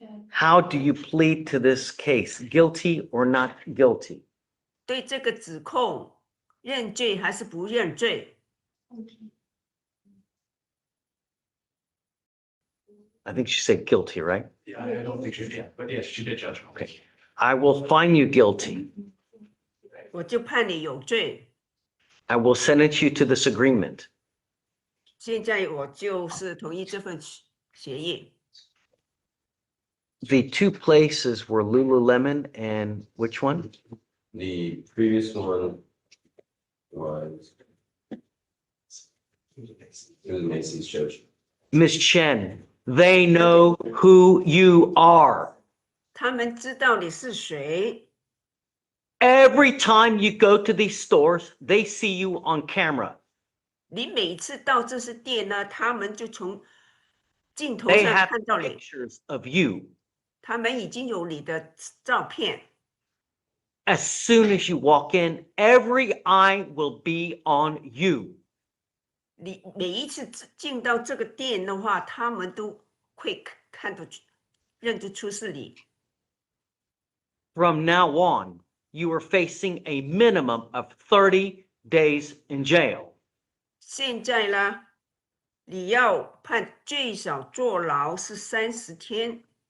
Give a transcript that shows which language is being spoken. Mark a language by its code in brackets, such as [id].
[en] How do you plead to this case? Guilty or not guilty? [zh] 对这个指控认罪还是不认罪？ [en] I think she said guilty, right? Yeah, I don't think she did, but yes, she did, Judge. Okay. I will find you guilty. [zh] 我就判你有罪。 [en] I will sentence you to this agreement. [zh] 现在我就是同意这份协议。 [en] The 2 places were Lululemon and which one? The previous one was. It was Macy's, Judge. Ms. Chen, they know who you are. [zh] 他们知道你是谁， [en] Every time you go to these stores, they see you on camera. [zh] 你每次到这些店呢，他们就从镜头 [en] They [zh] 上 [en] have [zh] 看到你， [en] pictures of you. [zh] 他们已经有你的照片。 [en] As soon as you walk in, every eye will be on you. [zh] 你每一次进到这个店的话，他们都会认得出是你。 [en] From now on, you are facing a minimum of 30 days in jail. [zh] 现在呢，你要判最少坐牢是30天。